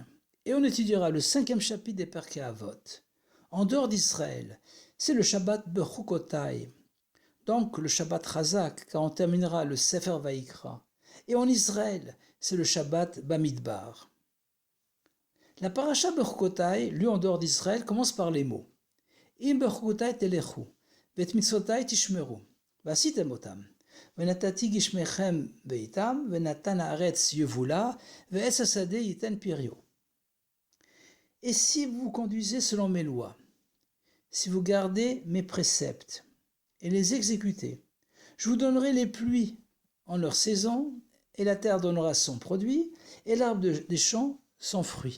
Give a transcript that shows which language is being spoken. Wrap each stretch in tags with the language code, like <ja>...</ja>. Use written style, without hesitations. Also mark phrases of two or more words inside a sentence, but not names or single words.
<fr>Et on étudiera le 5e chapitre des Perkei Avot. En dehors d'Israël, c'est le Shabbat Bechukotai, donc le Shabbat Chazak, car on terminera le Sefer Vaikra. Et en Israël, c'est le Shabbat Bamidbar. La paracha Bechukotai, lue en dehors d'Israël, commence par les mots</fr> <he>אם בחוקותי תלכו, ואת מצוותי תשמרו, ועשיתם אותם, ונתתי גשמיכם בעתם, ונתנה הארץ יבולה, ועץ השדה יתן פריו.</he> <fr>Et si vous conduisez selon mes lois, si vous gardez mes préceptes et les exécutez, je vous donnerai les pluies en leur saison, et la terre donnera son produit, et l'arbre des champs son fruit.</fr>